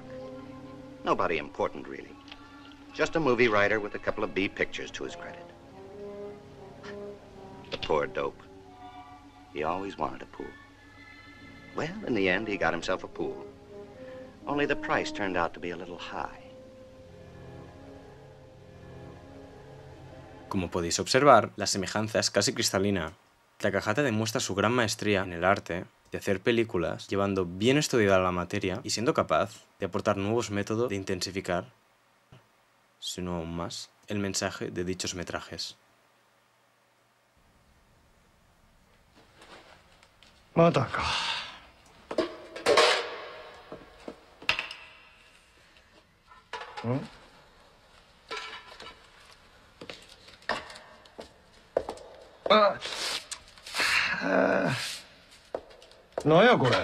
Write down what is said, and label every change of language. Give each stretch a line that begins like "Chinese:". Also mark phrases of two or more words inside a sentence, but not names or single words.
English: Nobody important, really. Just a movie writer with a couple of B pictures to his credit. The poor dope. He always wanted a pool. Well, in the end, he got himself a pool. Only the price turned out to be a little high.
Spanish: Como podéis observar, la semejanza es casi cristalina. Takahata demuestra su gran maestría en el arte de hacer películas, llevando bien estudiada la materia y siendo capaz de aportar nuevos métodos de intensificar, si no aún más, el mensaje de dichos metrajes.
Japanese: Mataka. なんやこれ。